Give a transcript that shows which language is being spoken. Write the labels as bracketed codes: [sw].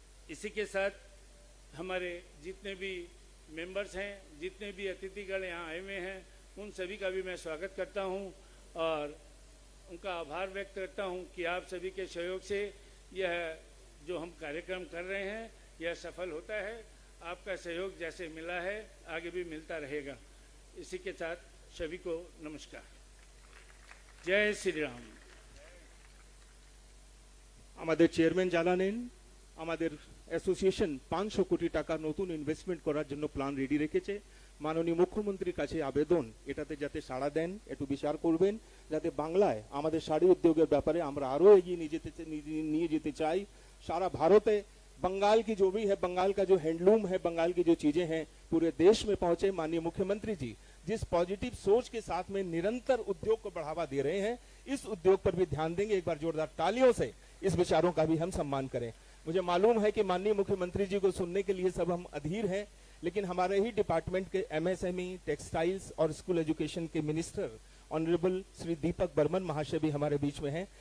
[hi] इसी के साथ हमारे जितने भी मेंबर्स हैं, जितने भी अतिथिगण यहाँ आए हुए हैं, उन सभी का भी मैं स्वागत करता हूँ और उनका आभार व्यक्त करता हूँ कि आप सभी के सहयोग से यह जो हम कार्यक्रम कर रहे हैं यह सफल होता है। आपका सहयोग जैसे मिला है आगे भी मिलता रहेगा। इसी के साथ सभी को नमस्कार। जय श्री राम। [bn] আমাদের চেয়ারম্যান জানালেন আমাদের অ্যাসোসিয়েশন 500 কোটি টাকা নতুন ইনভেস্টমেন্ট করার জন্য প্ল্যান রেডি রেখেছে। মাননীয় মুখ্যমন্ত্রীর কাছে আবেদন এটাতে যাতে সাড়া দেন, একটু বিচার করবেন যাতে বাংলায় আমাদের শাড়ি উদ্যোগের ব্যাপারে আমরা আরো এগিয়ে নিয়ে যেতে চাই। [hi] सारा भारत है, बंगाल की जो भी है, बंगाल का जो हैंडलूम है, बंगाल की जो चीजें हैं पूरे देश में पहुंचे। माननीय मुख्यमंत्री जी जिस पॉजिटिव सोच के साथ में निरंतर उद्योग को बढ़ावा दे रहे हैं, इस उद्योग पर भी ध्यान देंगे। एक बार जोरदार तालियों से इस विचारों का भी हम सम्मान करें। मुझे मालूम है कि माननीय मुख्यमंत्री जी को सुनने के लिए सब हम अधीर हैं, लेकिन हमारे ही डिपार्टमेंट के एमएसएमई, टेक्सटाइल्स और स्कूल एजुकेशन के मिनिस्टर ऑनरेबल श्री दीपक बर्मन महाशय भी हमारे बीच में हैं।